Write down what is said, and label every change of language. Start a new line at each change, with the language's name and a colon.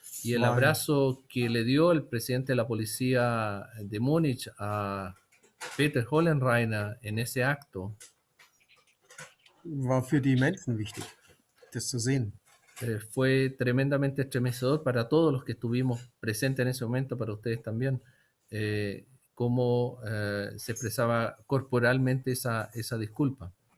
Spanish: y el abrazo que le dio el presidente de la policía de Múnich a Peter Hollenreiner en ese acto
German: war für die Menschen wichtig, das zu sehen.
Spanish: Fue tremendamente estremecedor para todos los que estuvimos presentes en ese momento, para ustedes también, cómo se expresaba corporalmente esa disculpa.